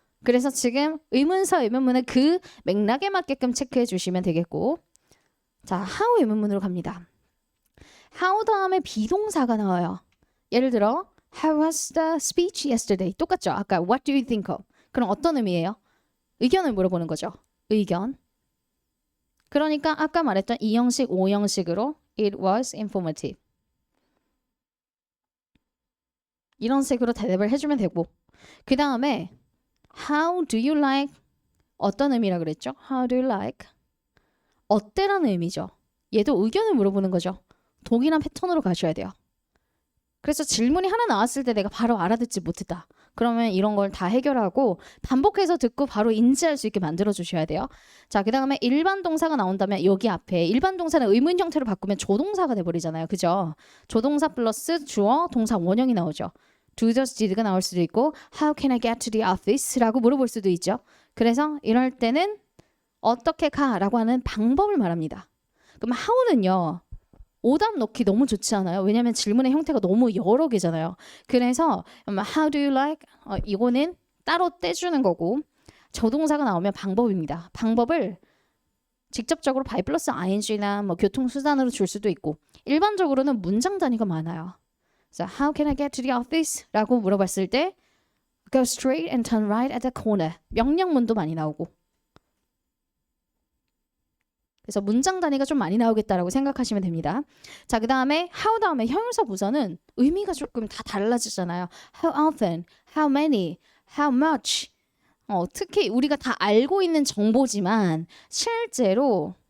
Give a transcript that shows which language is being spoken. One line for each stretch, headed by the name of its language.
Korean: 그래서 지금 의문사 의문문을 그 맥락에 맞게끔 체크해 주시면 되겠고 자, how 의문문으로 갑니다. how 다음에 비동사가 나와요. 예를 들어
English: How was the speech yesterday?
Korean: 똑같죠? 아까
English: what do you think of?
Korean: 그럼 어떤 의미예요? 의견을 물어보는 거죠. 의견. 그러니까 아까 말했던 2형식, 5형식으로
English: It was informative.
Korean: 이런 식으로 대답을 해주면 되고 그 다음에
English: How do you like?
Korean: 어떤 의미라 그랬죠?
English: How do you like?
Korean: 어때라는 의미죠. 얘도 의견을 물어보는 거죠. 동일한 패턴으로 가셔야 돼요. 그래서 질문이 하나 나왔을 때 내가 바로 알아듣지 못했다. 그러면 이런 걸 다 해결하고 반복해서 듣고 바로 인지할 수 있게 만들어 주셔야 돼요. 자, 그 다음에 일반 동사가 나온다면 여기 앞에 일반 동사는 의문 형태로 바꾸면 조동사가 돼버리잖아요. 그죠? 조동사 플러스 주어, 동사 원형이 나오죠.
English: Do, does, did가
Korean: 나올 수도 있고
English: How can I get to the office?
Korean: 라고 물어볼 수도 있죠. 그래서 이럴 때는 어떻게 가? 라고 하는 방법을 말합니다. 그럼 how는요. 오답 넣기 너무 좋지 않아요? 왜냐하면 질문의 형태가 너무 여러 개잖아요. 그래서
English: how do you like?
Korean: 이거는 따로 떼주는 거고 조동사가 나오면 방법입니다. 방법을 직접적으로 by 플러스 ing나 뭐 교통수단으로 줄 수도 있고 일반적으로는 문장 단위가 많아요. 그래서
English: how can I get to the office?
Korean: 라고 물어봤을 때
English: go straight and turn right at the corner.
Korean: 명령문도 많이 나오고 그래서 문장 단위가 좀 많이 나오겠다라고 생각하시면 됩니다. 자, 그 다음에 how 다음에 형용사 부사는 의미가 조금 다 달라지잖아요.
English: How often, how many, how much.
Korean: 특히 우리가 다 알고 있는 정보지만 실제로